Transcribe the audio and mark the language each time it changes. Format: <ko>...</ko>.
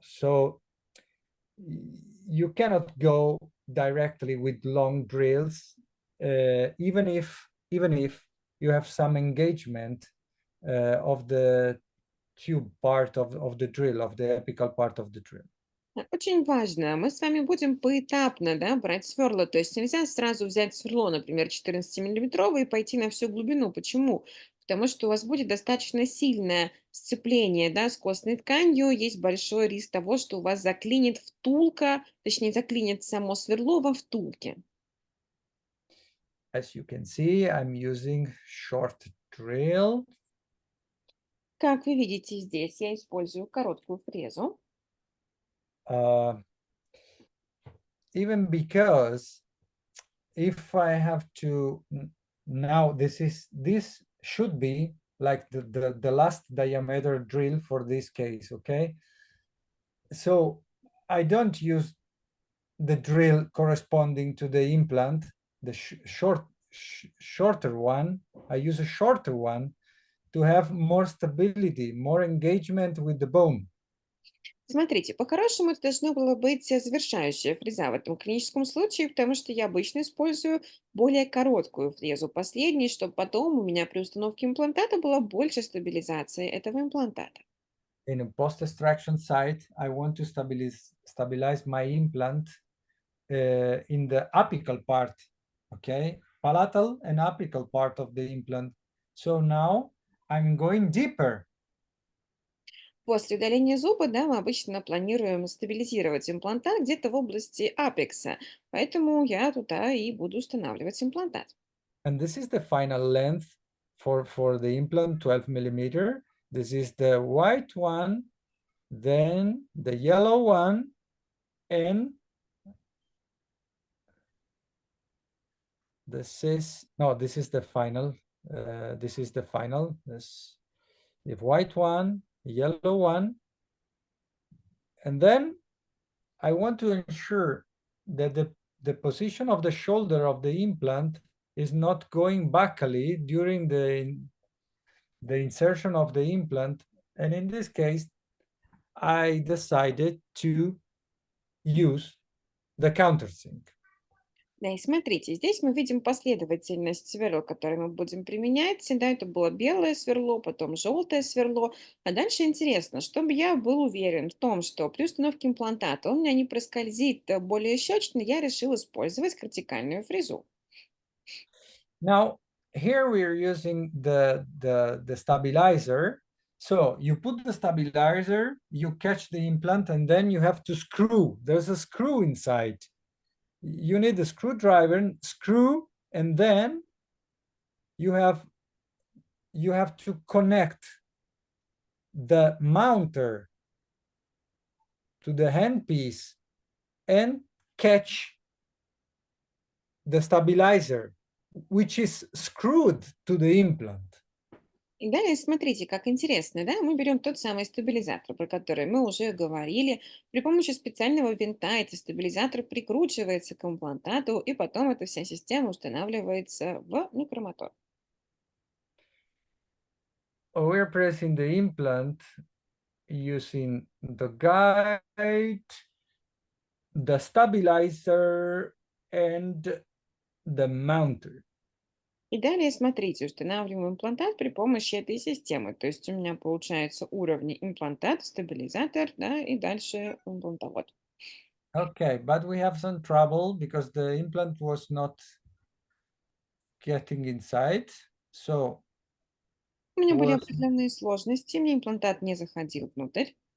<en>So you cannot go directly with long drills, even if you have some engagement of the tube part of the drill, of the apical part of the drill.</en> <ru>Очень важно. Мы с вами будем поэтапно, да, брать сверла. То есть нельзя сразу взять сверло, например, 14-миллиметровое и пойти на всю глубину. Почему? Потому что у вас будет достаточно сильное сцепление, да, с костной тканью. Есть большой риск того, что у вас заклинит втулка, точнее, заклинит само сверло во втулке.</ru> <en>As you can see, I'm using short drill.</en> <ru>Как вы видите здесь, я использую короткую фрезу.</ru> <en>Uh, Even because if I have to now, this should be like the last diameter drill for this case, okay? So I don't use the drill corresponding to the implant, the shorter one. I use a shorter one to have more stability, more engagement with the bone.</en> <ru>Смотрите, по-хорошему это должно было быть завершающая фреза в этом клиническом случае, потому что я обычно использую более короткую фрезу последней, чтобы потом у меня при установке имплантата была больше стабилизации этого имплантата.</ru> <en>In a post-extraction site, I want to stabilize my implant in the apical part, okay? Palatal and apical part of the implant. So now I'm going deeper.</en> <ru>После удаления зуба, да, мы обычно планируем стабилизировать имплантат где-то в области апекса, поэтому я туда и буду устанавливать имплантат.</ru> <en>And this is the final length for the implant, 12 millimeter. This is the white one, then the yellow one, and this is the final. This is the final. This the white one, the yellow one, and then I want to ensure that the position of the shoulder of the implant is not going backly during the insertion of the implant. And in this case, I decided to use the countersink.</en> <ru>Да, и смотрите, здесь мы видим последовательность сверл, которые мы будем применять. Да, это было белое сверло, потом желтое сверло. А дальше интересно, чтобы я был уверен в том, что при установке имплантата он у меня не проскользит более щечно, я решил использовать вертикальную фрезу.</ru> <en>Now, here we're using the stabilizer. So you put the stabilizer, you catch the implant, and then you have to screw. There's a screw inside. You need a screwdriver, screw, and then you have to connect the mounter to the handpiece and catch the stabilizer, which is screwed to the implant.</en> <ru>И далее смотрите, как интересно, да, мы берем тот самый стабилизатор, про который мы уже говорили. При помощи специального винта этот стабилизатор прикручивается к имплантату, и потом эта вся система устанавливается в микромотор.</ru> <en>We're pressing the implant using the guide, the stabilizer, and the mounter.</en> <ru>И далее смотрите, устанавливаем имплантат при помощи этой системы. То есть у меня получается уровни имплантат, стабилизатор, да, и дальше имплантовод.</ru> <en>Okay, but we have some trouble because the implant was not getting inside. So</en> <ru>У меня были</ru> <en>was</en> <ru>определенные сложности, мне имплантат не заходил внутрь.</ru>